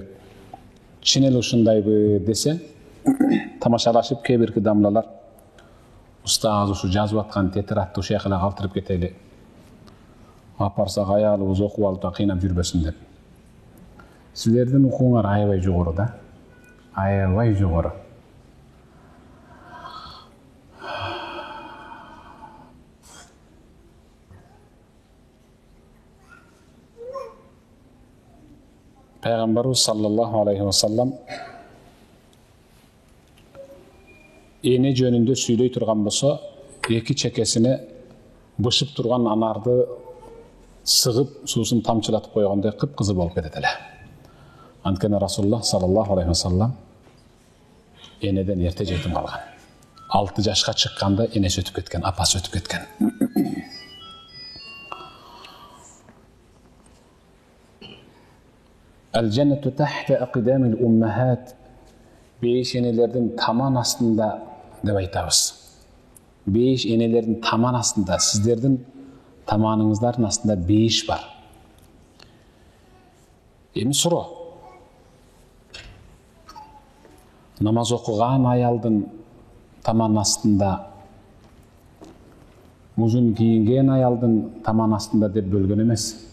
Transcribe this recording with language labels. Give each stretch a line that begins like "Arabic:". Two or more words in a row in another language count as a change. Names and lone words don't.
Kyrgyz: Чын эле ушундайбы десе, тамашалашып кээ бирки дамлалар устаз ушу жазып аткан тетрадты ушул жака калтырып кетели. Апарсак аялыбыз окуп алып да кыйнап жүрбөсүн деп. Силердин укуңар аябай жогору да. Аябай жогору. Peygamberimiz
Arabic: صلى الله عليه وسلم
Kyrgyz: ene jönündө сүйлөй турган болсо, эки чекесине бышып турган анарды сыгып, суусун тамчылатып койгондой кыпкызыл болуп кетет эле. Анткени Расулуллах
Arabic: صلى الله عليه وسلم
Kyrgyz: энеден эрте жетим калган. 6 жашка чыкканда энеси өтүп кеткен, апасы өтүп кеткен.
Arabic: الجنة تحت أقدام الأمهات.
Kyrgyz: Бейиш энелердин таман астында деп айтабыз. Бейиш энелердин таман астында, сиздердин таманыңыздардын астында бейиш бар. Эми суроо. Намаз окуган аялдын таман астында, узун кийинген аялдын таман астында деп бөлгөн эмес.